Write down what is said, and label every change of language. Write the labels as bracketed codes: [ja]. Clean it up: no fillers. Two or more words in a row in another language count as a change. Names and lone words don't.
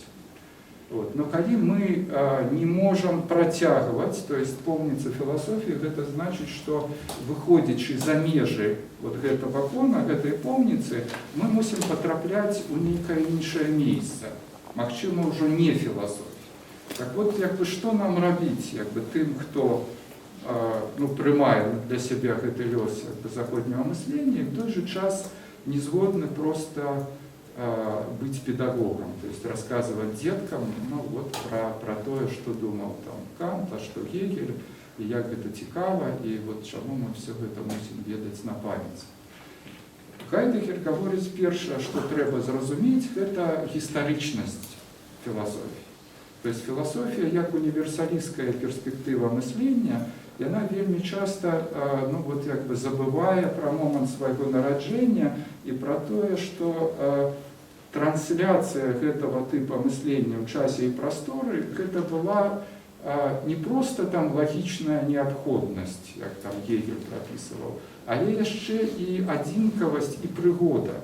[be] Но калі мы не можам працягваць, [ru] то есть [be] поўніца філасофіі, гэта значыць, што выходзячы за межы гэтага кона, гэтай поўніцы, мы мусім патрапляць у нейкае іншае месца, магчыма, ўжо не філасофія. Так што нам рабіць тым, хто прымае для сябе гэты лёс заходняга мыслення, і [ru] в той же [be] час не згодны проста быть педагогом, [ru] то есть рассказывать деткам вот про то, что думал там Кант, а что Гегель, [be] і як гэта цікава, і вот чаму мы все гэта мусім ведаць на памяць. Гайдэгер гаворыць першае, што трэба зразумець, гэта гістарычнасць філасофіі. [ru] То есть [be] філасофія як універсалістская перспектыва мыслення, яна вельмі часта забывае пра момант свайго нараджэння і пра тое, што трансляцыя гэтага тыпа мыслення ў часе і прасторы гэта была не просто там логічная неабходнасць, як там Гегель прапісваў, але яшчэ і адзінкавасць і прыгода.